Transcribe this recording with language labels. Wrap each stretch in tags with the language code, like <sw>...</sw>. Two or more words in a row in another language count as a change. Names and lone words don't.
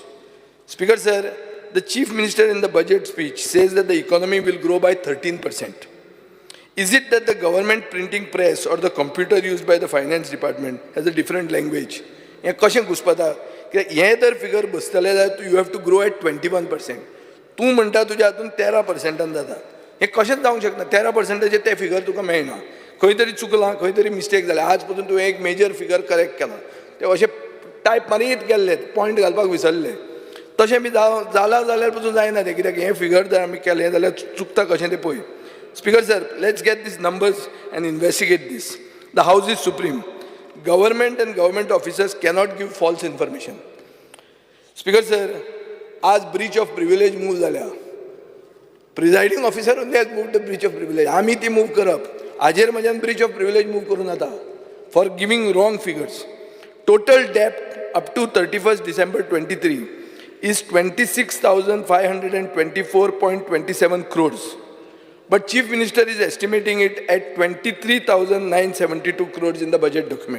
<en>Speaker sir, the Chief Minister in the budget speech says that the economy will grow by 13%. Is it that the government printing press or the computer used by the finance department has a different language? You have to grow at 21%.</en> <kok>तूं म्हणटा तुज्या हातून 13% जाता. हें कशेंच जावंक शकना. 13% ते फिगर तुका मेळना. खंय तरी चुकलां, खंय तरी मिस्टेक जालें. आज पसून तुवें एक</kok> <en>major figure correct</en> <kok>केला. ते अशें टायप मारीत गेल्ले, पॉयंट घालपाक विसरले. तशें बी जालां जाल्यार पसून जायना तें, कित्याक हें फिगर जर आमी केलें जाल्यार चुकता कशें तें पळय.</kok> <en>Speaker sir, let's get these numbers and investigate this. The House is supreme. Government and government officers cannot give false information. Speaker sir, आज breach of privilege move झाल्या. Presiding officer only has moved the breach of privilege.</en> <kok>आमी ती</kok> <en>move</en> <kok>करप. हाजेर म्हज्यान</kok> <en>breach of privilege move</en> <kok>करून आता</kok> <en>for giving wrong figures. Total debt up to 31st December 23 is 26,524.27 crores. But Chief Minister is estimating it at 23,972 crores in the budget document.</en>